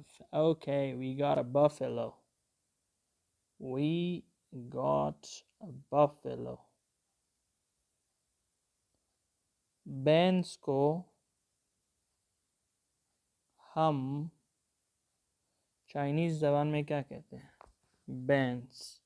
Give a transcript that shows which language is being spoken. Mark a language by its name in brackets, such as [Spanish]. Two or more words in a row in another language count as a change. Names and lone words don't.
[English] Okay, we got a buffalo. We got a buffalo. [Hindi] Bands को हम चाइनीज ज़बान में क्या कहते हैं? [English] Bands.